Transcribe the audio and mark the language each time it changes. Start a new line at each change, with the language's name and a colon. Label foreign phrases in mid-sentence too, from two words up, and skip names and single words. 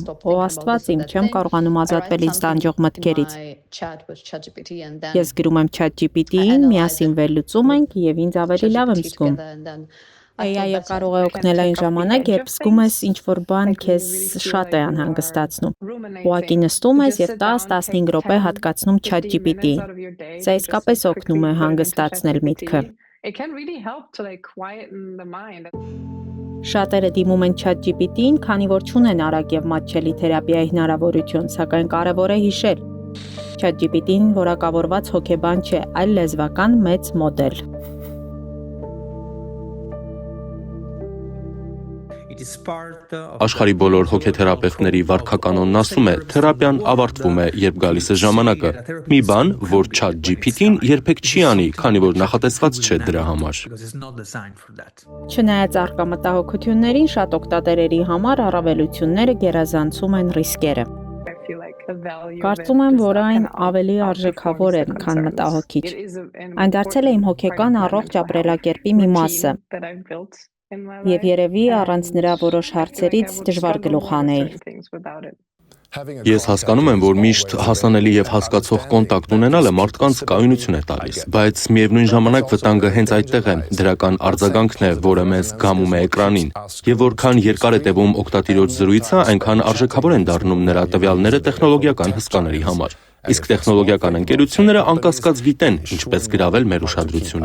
Armenian: «Ո Աստված իմ, չեմ կարողանում ազատվել ինձ տանջող մտքերից»։ Ես գրում եմ ChatGPT-ին, միասին վերլուծում ենք եւ ինձ ավելի լավ եմ զգում։ AI-ը կարող է օգնել այն ժամանակ, երբ զգում ես ինչ-որ բան քեզ շատ է անհանգստացնում։ Ուղղակի նստում ես եւ 10-15 րոպե հատկացնում ChatGPT-ին։ Սա իսկապես օգնում է հանգստացնել միտքը։
English: It can really help to like quieten the mind.
Armenian: Շատերը դիմում են ChatGPT-ին, քանի որ չունեն արագ եւ մատչելի թերապիայի հնարավորություն, սակայն կարեւոր է հիշել. ChatGPT-ին որակավորված հոգեբան չէ, այլ լեզվական մեծ մոդել։ Աշխարհի բոլոր հոգեթերապևտների վարքականոնն ասում է, թերապիան ավարտվում է, երբ գալիս է ժամանակը։ Մի բան, որ ChatGPT-ին երբեք չի անի, քանի որ նախատեսված չէ դրա համար։ Չնայած առկա մտահոգություններին, շատ օգտատերերի համար առավելությունները գերազանցում են ռիսկերը։
English: I feel like the value.
Armenian: Կարծում եմ, որ այն ավելի արժեքավոր է, քան մտահոգիչ։ Այն դարձել է իմ հոգեկան առողջ ապրելակերպի մի մասը։ Եվ երևի առանց նրա որոշ հարցերից դժվար գլուխ հանեի։ Ես հասկանում եմ, որ միշտ հասանելի եւ հասկացող կոնտակտ ունենալը մարդկանց կայունություն է տալիս, բայց միևնույն ժամանակ վտանգը հենց այդտեղ է, դրական արձագանքն է, որը մեզ գամում է էկրանին։ Եվ որքան երկար է տևում օգտատիրոջ զրույցը, այնքան արժեքավոր են դառնում նրա տվյալները տեխնոլոգիական հսկաների համար։ Իսկ տեխնոլոգիական ընկերությունները անկասկած գիտեն, ինչպես գրավել մեր ուշադրությունը։